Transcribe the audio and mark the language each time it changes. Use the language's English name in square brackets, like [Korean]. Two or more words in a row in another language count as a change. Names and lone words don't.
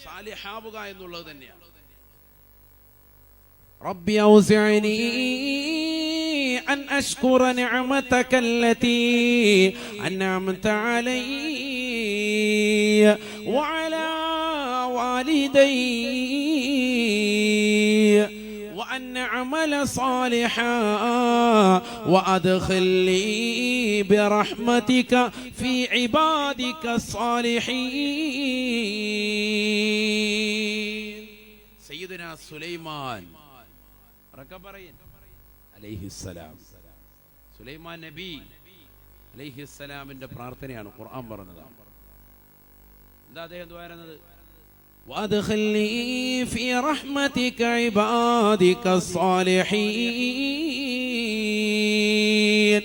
[Arabic] رب أوزعني أن أشكر نعمتك التي أنعمت علي وعلى والدي وأن أعمل صالحا وأدخلني برحمتك في عبادك الصالحين. سيدنا سليمان عليه السلام, [Malayalam] സുലൈമാൻ നബി അലൈഹിസ്സലാമിന്റെ പ്രാർത്ഥനയാണ് ഖുർആൻ പറഞ്ഞത്. എന്താ അദ്ദേഹം ദ്വാരുന്നത്? [Arabic] وأدخلني في رحمتك عبادك صالحين.